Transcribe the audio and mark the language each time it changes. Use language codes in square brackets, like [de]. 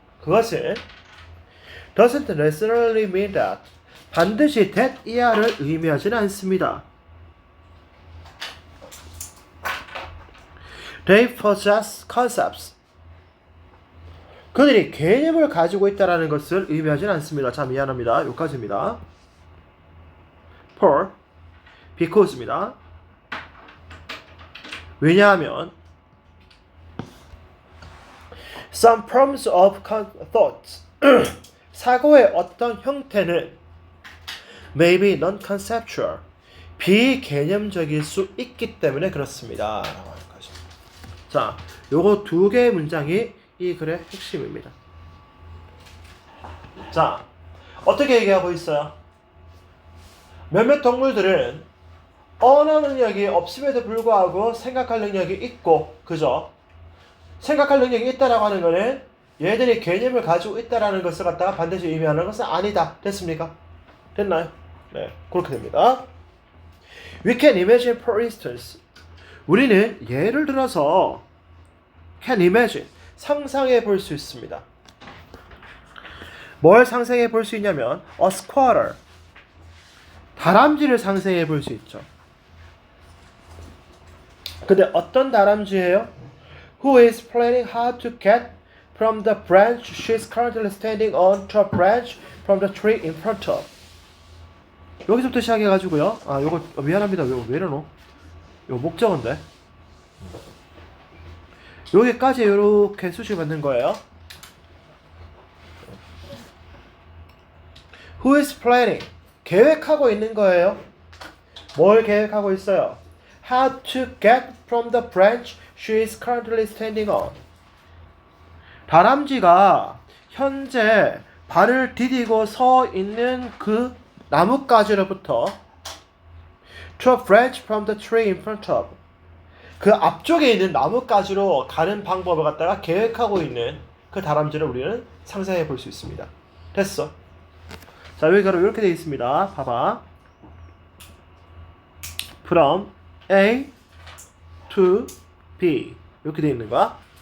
[ko] 그것은 [en] doesn't necessarily mean that [ko] 반드시 [en] that [ko] 이하를 의미하지는 않습니다. [en] They possess concepts. [ko] 그들이 개념을 가지고 있다는 것을 의미하지는 않습니다. 자, 미안합니다. 여기까지입니다. [en] For, because입니다. [ko] 왜냐하면 [en] some forms of thoughts [ko] 사고의 어떤 형태는 [en] may be non-conceptual [ko] 비개념적일 수 있기 때문에 그렇습니다. 자, 요거 두 개의 문장이 이 글의 핵심입니다. 자, 어떻게 얘기하고 있어요? 몇몇 동물들은 언어 능력이 없음에도 불구하고 생각할 능력이 있고, 그죠? 생각할 능력이 있다라고 하는 거는 얘들이 개념을 가지고 있다라는 것을 갖다가 반드시 의미하는 것은 아니다. 됐습니까? 됐나요? 네, 그렇게 됩니다. [en] We can imagine, for instance. [ko] 우리는 예를 들어서 [en] can imagine, [ko] 상상해 볼 수 있습니다. 뭘 상상해 볼 수 있냐면 [en] a squatter, [ko] 다람쥐를 상상해 볼 수 있죠. 근데 어떤 다람쥐예요? [en] Who is planning how to get from the branch she is currently standing on to a branch from the tree in front of. [ko] 여기서부터 시작해가지고요. 아, 요거 미안합니다. 요거 왜 이러노? 요거 목적어인데. 여기까지 이렇게 수식 받는 거예요. [en] Who is planning? [ko] 계획하고 있는 거예요. 뭘 계획하고 있어요? [en] How to get from the branch she is currently standing on. [ko] 다람쥐가 현재 발을 디디고 서 있는 그 나뭇가지로부터 [en] to a branch from the tree in front of. [ko] 그 앞쪽에 있는 나뭇가지로 가는 방법을 갖다가 계획하고 있는 그 다람쥐를 우리는 상상해 볼 수 있습니다. 됐어. 자, 여기가 이렇게 되어 있습니다. 봐봐. [en] From A to B [ko] 이렇게 되어 있는 거야.